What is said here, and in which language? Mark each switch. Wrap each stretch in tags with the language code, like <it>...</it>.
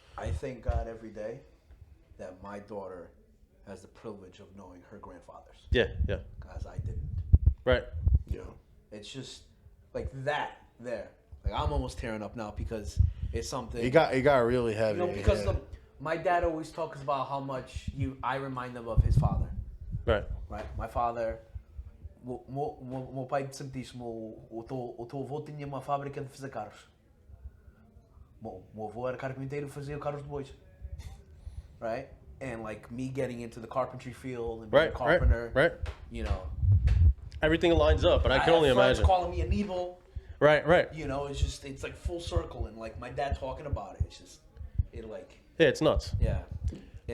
<en>I thank God every day that my daughter has the privilege of knowing her grandfathers. Yeah. Because I didn't. Right. Yeah. It's just like that there. Like, I'm almost tearing up now because it's something. It got really heavy. Because my dad always talks about how much I remind him of his father. Right. My father,</en> <pt>meu pai sempre disse, o teu avô tinha uma fábrica de fazer carros. Meu avô era carpinteiro e fazia carros de bois.</pt> <en>Right? And like me getting into the carpentry field and being a carpenter, right. you know. Everything lines up, but I can only have friends imagine. Calling me a Nebo. Right. You know, it's like full circle, and like my dad talking about it, it like Yeah, it's nuts. yeah. And</en>